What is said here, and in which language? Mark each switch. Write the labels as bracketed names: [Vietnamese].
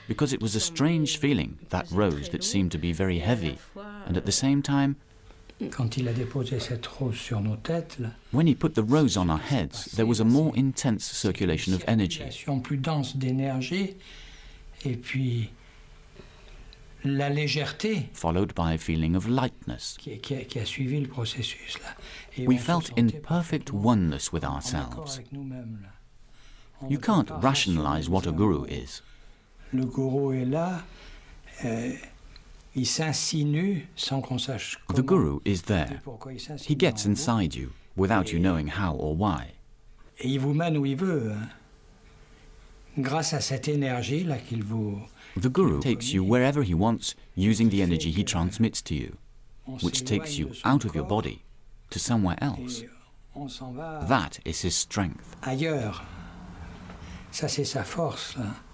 [English] Because it was a strange feeling, that rose that seemed to be very heavy, and at the same time, [French] Quand il a déposé cette rose sur nos têtes, là, [English] when he put the rose on our heads, there was a more intense circulation of energy. [French] Plus dense d'énergie, et puis la légèreté, [English] followed by a feeling of lightness. [French] Qui a suivi le processus là. Et [English] we felt in perfect oneness with ourselves. You can't rationalize what a guru is. [French] Le gourou est là. Il s'insinue sans qu'on sache comment. [English] The guru is there. He gets inside you without you knowing how or why. [French] Et il vous mène où il veut. Hein. Grâce à cette énergie là qu'il vous. [English] The guru takes you wherever he wants using the energy he transmits to you, which takes you out of your body to somewhere else. That is his strength. [French] Ailleurs. Ça c'est sa force. Là.